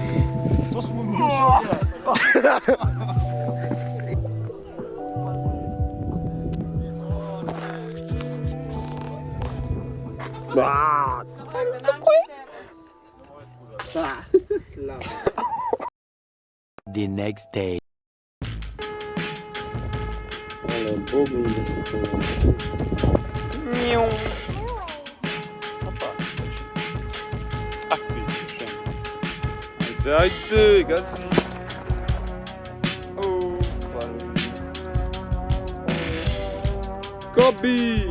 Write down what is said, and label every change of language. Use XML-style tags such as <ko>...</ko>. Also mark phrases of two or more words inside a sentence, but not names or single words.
<sl>To smo mi še</sl> <en>The next day.</en> <sl>Hvala Bogu, da se to Njau. Ajde, gazi. Kobi!</sl>